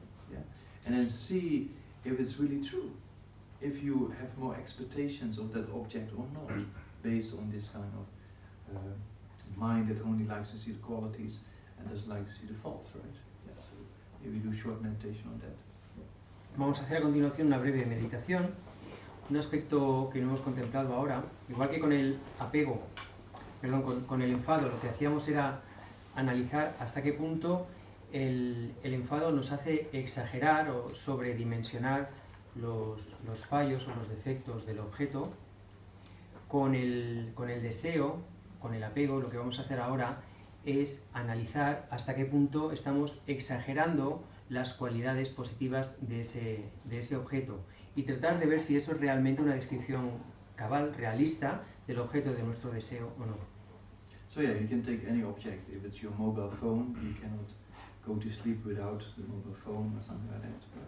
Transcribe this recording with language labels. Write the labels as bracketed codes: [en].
[en] Yeah, and then see if it's really true. If you have more expectations of that object or not, based on this kind of mind that only likes to see the qualities and doesn't like to see the faults, right? Yeah, so maybe do a short meditation on that. [es] Vamos a hacer a continuación una breve meditación. Un aspecto que no hemos contemplado ahora, igual que con el apego, con el enfado, lo que hacíamos era analizar hasta qué punto el enfado nos hace exagerar o sobredimensionar los fallos o los defectos del objeto. Con el deseo, con el apego, lo que vamos a hacer ahora es analizar hasta qué punto estamos exagerando las cualidades positivas de ese objeto y tratar de ver si eso es realmente una descripción cabal, realista del objeto de nuestro deseo o no. [en] So yeah, you can take any object. If it's your mobile phone, you cannot go to sleep without the mobile phone or something like that.